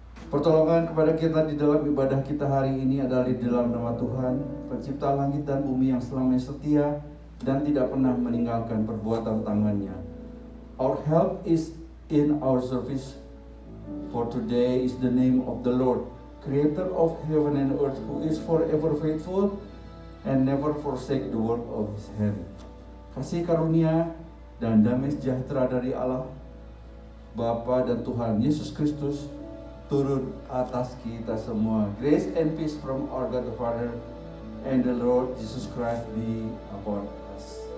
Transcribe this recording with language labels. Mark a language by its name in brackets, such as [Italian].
[Indonesian] Pertolongan kepada kita di dalam ibadah kita hari ini adalah di dalam nama Tuhan, pencipta langit dan bumi yang selamanya setia dan tidak pernah meninggalkan perbuatan tangannya. [English] Our help is in our service, for today is the name of the Lord, creator of heaven and earth, who is forever faithful and never forsake the work of his hand. [Indonesian] Kasih karunia dan damai sejahtera dari Allah Bapa dan Tuhan Yesus Kristus turun atas kita semua. [English] Grace and peace from our God the Father and the Lord Jesus Christ be upon us.